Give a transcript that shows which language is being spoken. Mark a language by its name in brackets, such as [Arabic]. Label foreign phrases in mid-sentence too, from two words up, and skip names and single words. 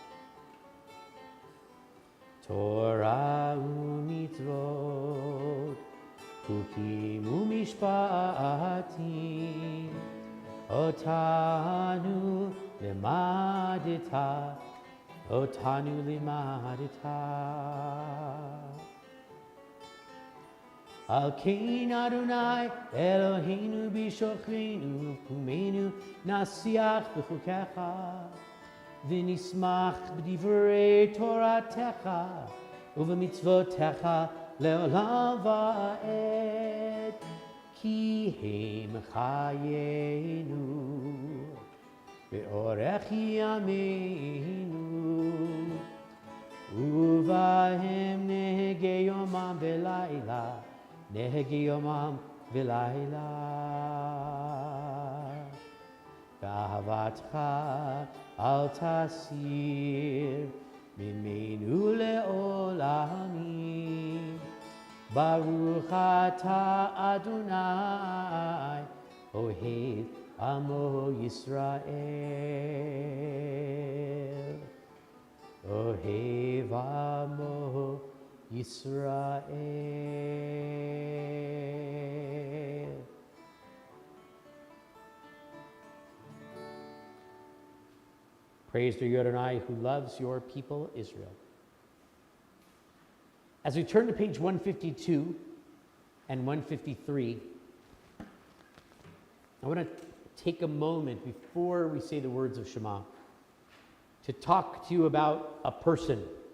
[Hebrew] תורה ומצוות, חוקים ומשפטים, אותנו למדת, אותנו למדת. על כן ה' אלהינו בשכבנו ובקומנו נשיח בחקיך ונשמח בדברי תורתך ובמצותיך לעולם ועד כי הם חיינו ואורך ימינו ובהם נהגה יומם ולילה נהגה יומם ולילה ואהבתך אל תסיר ממנו לעולמים ברוך אתה ה' אוהב עמו ישראל אוהב עמו ישראל. [English] Praise to you, Adonai, who loves your people Israel. As we turn to page 152 and 153, I want to take a moment before we say the words of Shema to talk to you about a person.